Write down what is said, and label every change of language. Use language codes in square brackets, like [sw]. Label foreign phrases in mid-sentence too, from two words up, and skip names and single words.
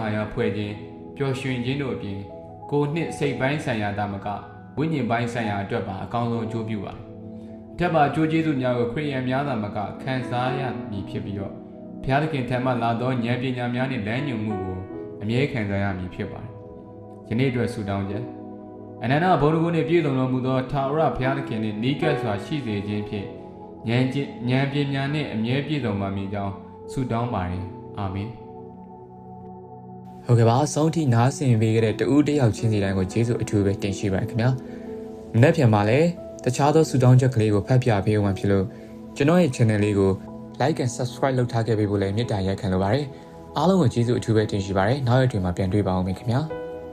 [my] ဟာယဖွဲ့ခြင်းပျော်ရွှင်ခြင်းတို့အပြင်ကိုယ်နှင့်စိတ်ပိုင်းဆိုင်ရာသာမကဝိညာဉ်ပိုင်းဆိုင်ရာအတွက်ပါအကောင်းဆုံးအကျိုးပြုပါထပ်ပါအကျိုးကျေးဇူးများကိုခရစ်ယာန်များသာမကခံစားရမည်ဖြစ်ပြီးတော့ဘုရားသခင်ထံမှလာသောဉာဏ်ပညာများနှင့်လမ်းညွှန်မှုကိုအမြဲခံစားရမည်ဖြစ်ပါတယ်ယနေ့အတွက်ဆုတောင်းချက်အနန္တဘုန်းတော်ကိုနှင့်ပြည့်စုံတော်မူသောထာဝရဘုရားသခင်နှင့်နီးကပ်စွာရှိစေခြင်းဖြင့်ဉာဏ်ပညာနှင့်အမြဲပြည့်စုံပါမည်ကြောင်းဆုတောင်းပါတယ်အာမင် ဟုတ်ကဲ့ပါအဆုံးထိနားဆင်ပေးခဲ့တဲ့တဦးတယောက်ချင်းစီတိုင်းကိုကျေးဇူးအထူးပဲတင်ရှိပါတယ်ခင်ဗျာမနေ့ပြန်ပါလဲတခြားသောဆုတောင်းချက်ကလေးကိုဖတ်ပြပေးဦးမှာဖြစ်လို့ကျွန်တော်ရဲ့ channel လေးကို [en] like and subscribe [my] လုပ်ထားခဲ့ပေးဖို့လည်းမေတ္တာရပ်ခံလိုပါတယ်အားလုံးကိုကျေးဇူးအထူးပဲတင်ရှိပါတယ်နောက်ရက်တွေမှာပြန်တွေ့ပါအောင်ခင်ဗျာ